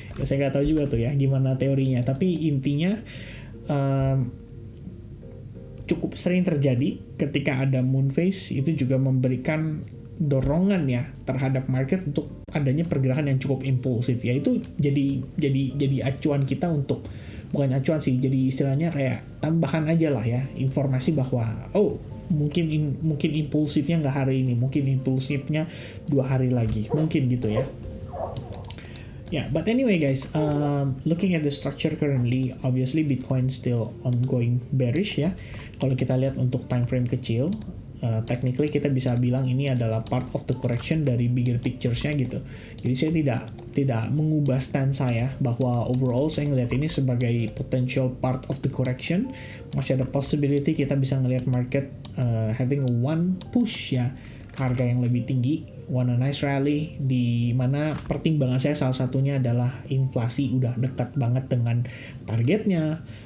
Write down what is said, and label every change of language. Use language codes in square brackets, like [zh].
[id] Ya saya nggak tahu juga tuh ya gimana teorinya. Tapi intinya cukup sering terjadi ketika ada moon phase, itu juga memberikan dorongan ya terhadap market untuk adanya pergerakan yang cukup impulsif ya. Itu jadi acuan kita untuk, bukan acuan sih, jadi istilahnya kayak tambahan aja lah ya, informasi bahwa mungkin impulsifnya nggak hari ini, mungkin impulsifnya 2 hari lagi, mungkin gitu ya. [en] Yeah, but anyway guys, looking at the structure currently, obviously Bitcoin still ongoing bearish ya. [id] Kalau kita lihat untuk time frame kecil, technically kita bisa bilang ini adalah [en] part of the correction [id] dari [en] bigger pictures-nya [id] gitu. Jadi saya tidak mengubah stance saya bahwa overall saya ngelihat ini sebagai [en] potential part of the correction. [id] Masih ada possibility kita bisa ngelihat [en] market having one push [id] ya ke harga yang lebih tinggi, [en] want a nice rally, [id] di mana pertimbangan saya salah satunya adalah inflasi udah dekat banget dengan targetnya.